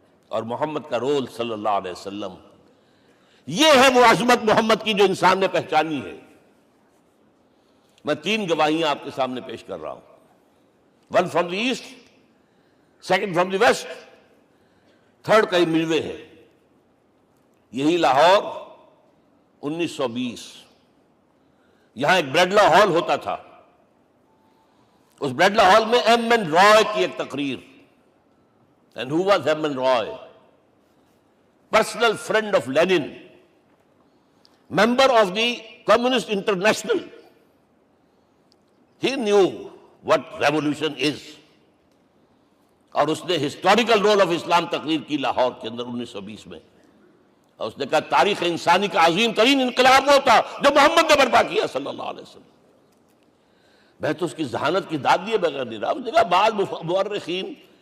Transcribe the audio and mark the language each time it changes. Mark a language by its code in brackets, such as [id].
[ur] اور محمد کا رول صلی اللہ علیہ وسلم، یہ ہے وہ عظمت محمد کی جو انسان نے پہچانی ہے۔ میں 3 گواہیاں آپ کے سامنے پیش کر رہا ہوں، 1 [en] from the east, [ur] 2 [en] from the west, [ur] 3 کئی ملوے ہے۔ یہی لاہور 1920، یہاں ایک بریڈلا ہال ہوتا تھا، اس بریڈلا ہال میں ایم این رائے کی ایک تقریر، [en] And who was Hermann Roy? Personal friend of Lenin, member of the Communist International. He knew what revolution is. [ur] اور اس نے ہسٹوریکل رول آف اسلام تقریر کی لاہور کے اندر 1920 میں، اور اس نے کہا تاریخ انسانی کا عظیم ترین انقلاب وہ تھا جو محمد نے برپا کیا صلی اللہ علیہ وسلم۔ میں تو اس کی ذہانت کی داد دیے بغیر نہیں رہا۔ اس نے کہا بعض مورخین